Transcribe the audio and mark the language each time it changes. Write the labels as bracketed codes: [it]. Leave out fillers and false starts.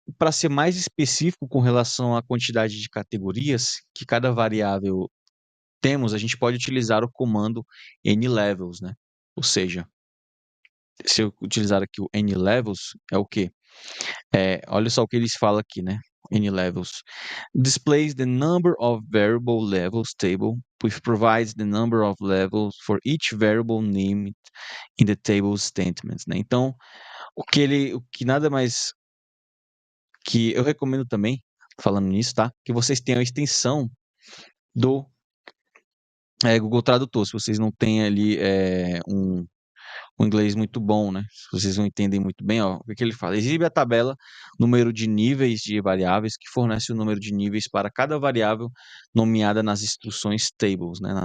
[pt] para ser mais específico com relação à quantidade de categorias que cada variável temos, a gente pode utilizar o comando nlevels, né? Ou seja, se eu utilizar aqui o nlevels, é o quê? Olha só o que eles falam aqui, né? nlevels. [en] Displays the number of variable levels table, which provides the number of levels for each variable named in the table statements, né? [pt] Então, o que nada mais que eu recomendo também, falando nisso, tá? Que vocês tenham a extensão do Google Tradutor, se vocês não têm ali um inglês muito bom, né? Se vocês não entendem muito bem, ó, o que ele fala? Exibe a tabela, número de níveis de variáveis, que fornece o número de níveis para cada variável nomeada nas instruções tables, né?